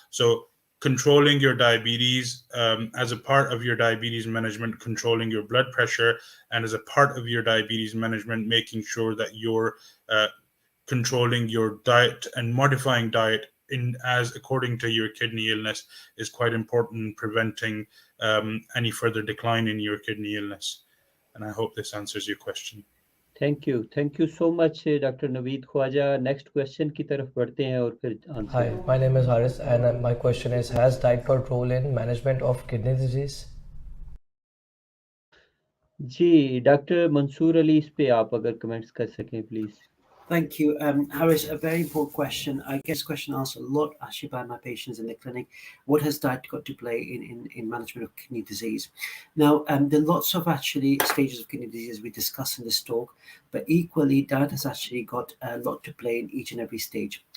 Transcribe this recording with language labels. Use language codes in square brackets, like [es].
[en] So controlling your diabetes, as a part of your diabetes management, controlling your blood pressure, and as a part of your diabetes management, making sure that you're controlling your diet and modifying diet as according to your kidney illness is quite important in preventing any further decline in your kidney illness. And I hope this answers your question. Thank you so much Dr. Naveed Khawaja. [hi] Next question की तरफ बढ़ते हैं और फिर answer. [en] Hi, my name is Haris, and my question is, has diet got role in management of kidney disease? [hi] Ji doctor Mansoor Ali, इस पे आप अगर कमेंट्स कर सकें please. [en] Thank you, Harris. A very important question. I guess question asked a lot actually by my patients in the clinic. What has diet got to play in management of kidney disease? Now, there are lots of actually stages of kidney disease we discuss in this talk, but equally diet has actually got a lot to play in each and every stage.